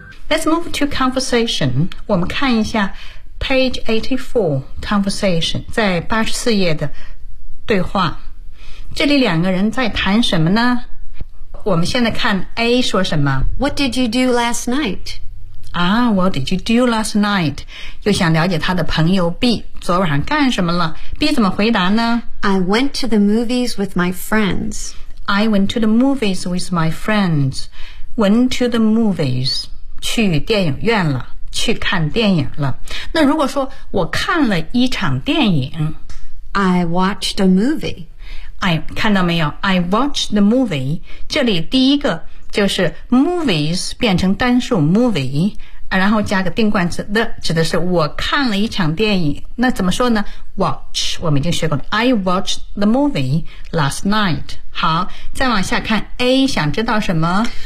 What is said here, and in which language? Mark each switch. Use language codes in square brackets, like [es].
[en] Let's move to conversation. [zh] 我们看一下 page 84 conversation, 在84页的对话。这里两个人在谈什么呢？我们现在看 A 说什么。 [en] What did you do last night? Ah, what did you do last night? [zh] 又想了解他的朋友 B, 昨晚上干什么了 ?B 怎么回答呢 [en] ?I went to the movies with my friends. I went to the movies with my friends. Went to the movies. [zh] 去电影院了去看电影了。那如果说我看了一场电影 [en] ,I watched a movie. [zh] 看到没有 ? [en] I watched the movie. [zh] 这里第一个就是 movies 变成单数 movie 然后加个定冠词 the 指的是我看了一场电影那怎么说呢 watch 我们已经学过了 [en] I watched the movie last night [zh] 好再往下看 A 想知道什么